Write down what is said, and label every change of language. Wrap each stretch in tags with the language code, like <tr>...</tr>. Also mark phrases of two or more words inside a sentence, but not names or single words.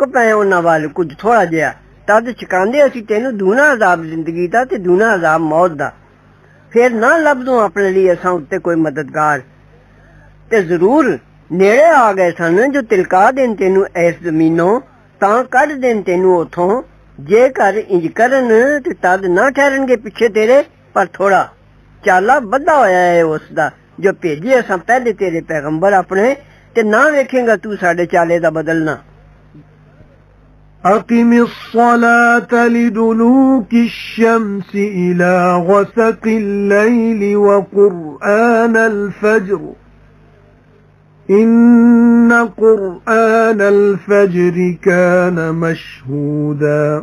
<pa>پئے اُنہاں ول کجھ تھوڑا جیہا تد چکاندے اسی تینوں دونا عذاب زندگی دا تے دونا عذاب موت دا فیر نہ لبھدوں اپنے لئی اساں اُتے کوئی مددگار تے ضرور نیڑے آ گئے سن جو تلکا دین تینوں اس زمینوں تاں کڈھ دین تینوں اوتھوں جے کر انج کرن تے تد نہ ٹھہرنگے پچھے تیرے پر تھوڑا چالا بدھا ہویا ہے اسدا جو بھیجے اساں پہلے تیرے پیغمبر اپنے تے نہ ویکھینگا تُو ساڈے چالے دا بدلنا</pa> <ar>أقم الصلاة لدلوك الشمس إلى غسق الليل وقرآن الفجر إن قرآن الفجر كان مشهودا</ar>